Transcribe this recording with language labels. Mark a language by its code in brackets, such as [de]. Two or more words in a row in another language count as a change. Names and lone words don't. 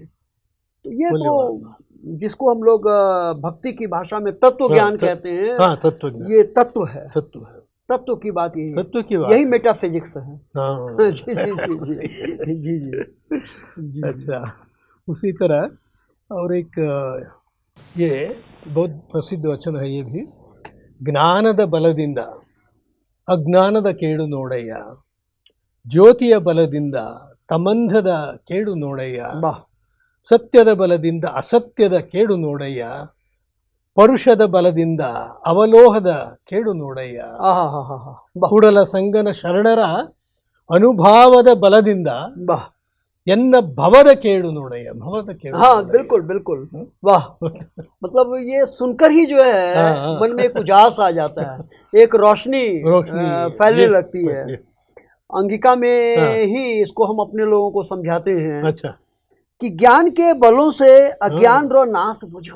[hi] तो ये तो जिसको हम लोग भक्ति की भाषा में तत्व ज्ञान कहते हैं, ये तत्व है, तत्व की बात यही, यही मेटाफिजिक्स है। जी जी जी जी जी। अच्छा, उसी तरह और एक ये बहुत प्रसिद्ध वचन है ये भी, [kn] ಜ್ಞಾನದ ಬಲದಿಂದ ಅಜ್ಞಾನದ ಕೇಡು ನೋಡಯ್ಯ, ಜ್ಯೋತಿಯ ಬಲದಿಂದ ತಮಂಧದ ಕೇಡು ನೋಡಯ್ಯ, ಸತ್ಯದ ಬಲದಿಂದ ಅಸತ್ಯದ ಕೇಡು ನೋಡಯ್ಯ, ಪರುಷದ ಬಲದಿಂದ ಅವಲೋಹದ ಕೇಡು ನೋಡಯ್ಯ, ಕೂಡಲ ಸಂಗನ ಶರಣರ ಅನುಭಾವದ ಬಲದಿಂದ ಎನ್ನ ಭವದ ಕೇಡು ನೋಡಯ್ಯ, ಭವದ ಕೇಡು। [hi] हाँ बिल्कुल बिल्कुल, वाह। मतलब ये सुनकर ही जो है मन में एक उजास आ जाता है, एक रोशनी फैलने लगती है। अंगिका में ही इसको हम अपने लोगों को समझाते हैं। अच्छा, कि ज्ञान के बलों से [anp] अज्ञान रो नाश बुझो।